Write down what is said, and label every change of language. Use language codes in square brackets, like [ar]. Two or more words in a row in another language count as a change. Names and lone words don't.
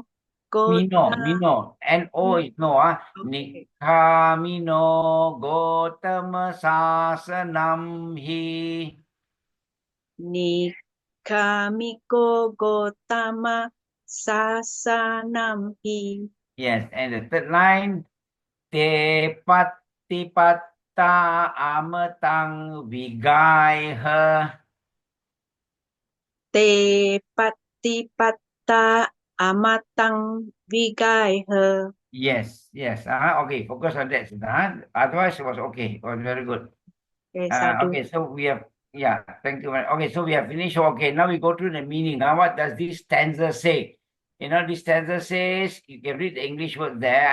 [en] Mino. N-O is no. Okay. [pi] Nikamino Gotama sasanam hi. Nikamiko gotama sasanamhi. [en] Yes, and the third line, [pi] te patipatta amatang vigaiha. Te patipatta amatang vigaiha. [en] Yes. Okay, focus on that. Otherwise, it was okay. It was very good. Okay, sadhu. Okay, so we have, thank you. Okay, so we have finished. Okay, now we go to the meaning. What does this stanza say? This stanza says, you can read the English word there.